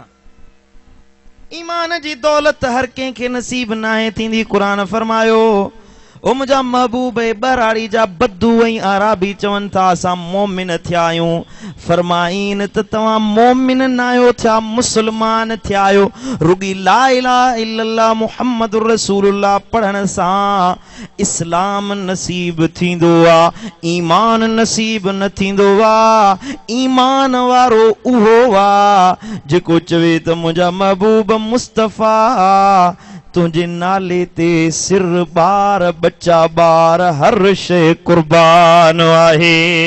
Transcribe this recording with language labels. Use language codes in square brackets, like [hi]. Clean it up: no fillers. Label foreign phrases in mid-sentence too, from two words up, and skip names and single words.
[sd] ईमान जी दौलत हर कंहिंखे नसीब नाहे थींदी। क़ुरान फरमायो ओ मुंहिंजा महबूब बराड़ी जा बद्दू ऐं आराबी चवनि था असां मोमिन थिया आहियूं। फरमाईन त तव्हां मोमिन न आहियो थिया, मुस्लमान थिया आहियो। रुगी [ar] لا إله إلا الله محمد رسول الله [sd] पढ़ण सां इस्लाम नसीब थींदो आहे, ईमान नसीब न थींदो आहे। ईमान वारो उहो आहे जेको चवे त मुंहिंजा महबूब मुस्तफ़ा तुझे नाले ते सिर बार बच्चा बार हर शे कुर्बान आहे।